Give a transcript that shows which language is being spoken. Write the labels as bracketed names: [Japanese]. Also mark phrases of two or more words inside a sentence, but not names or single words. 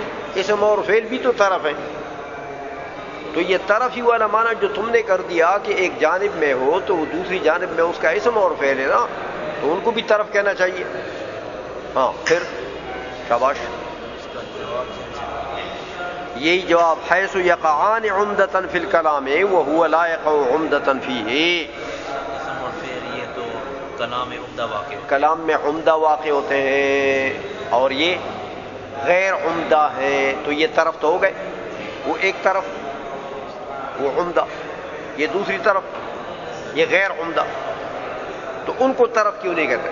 [Urdu] اسم اور فعل بھی تو طرف ہے. تو یہ طرف ہی والا معنی جو تم نے کر دیا کہ ایک جانب میں ہو تو وہ دوسری جانب میں اس کا اسم اور فعل ہے نا، تو ان کو بھی طرف کہنا چاہیے. ہاں پھر شاباش. اس کا جواب یہی جواب [Arabic] حیث یقعان عمدتاً فی الکلام وہو لا یقع عمدتاً فیہ. [Urdu] اسم اور فعل یہ تو کلام عمدہ واقع ہے. کلام میں عمدہ واقع ہوتے ہیں اور یہ غیر عمدہ ہیں، تو یہ طرف تو ہو گئے. وہ ایک طرف وہ عمدہ، یہ دوسری طرف یہ غیر عمدہ، تو ان کو طرف کیوں نہیں کہتے؟